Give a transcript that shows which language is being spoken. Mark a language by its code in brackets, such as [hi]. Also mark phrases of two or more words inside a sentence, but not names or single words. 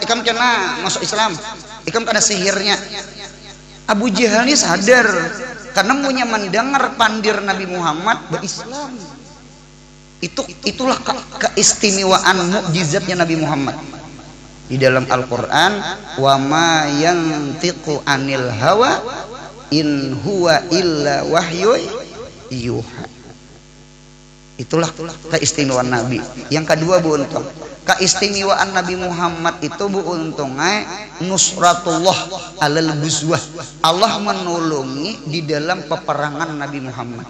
[bjn] Ikam kena masuk Islam. Ikam kena sihirnya. Abu Jahal ini sadar karena punya mendengar pandir Nabi Muhammad berislam. Itulah keistimewaan mukjizatnya Nabi Muhammad. Di dalam Al-Qur'an, [ar] وما ينطق عن الهوى إن هو إلا وحي يوحى. [bjn] Itulah keistimewaan Nabi. Yang kedua Bu Untung, keistimewaan Nabi Muhammad itu Bu Untungnya [ar] نصرة الله على الغزوة. [bjn] Allah menolongi di dalam peperangan Nabi Muhammad.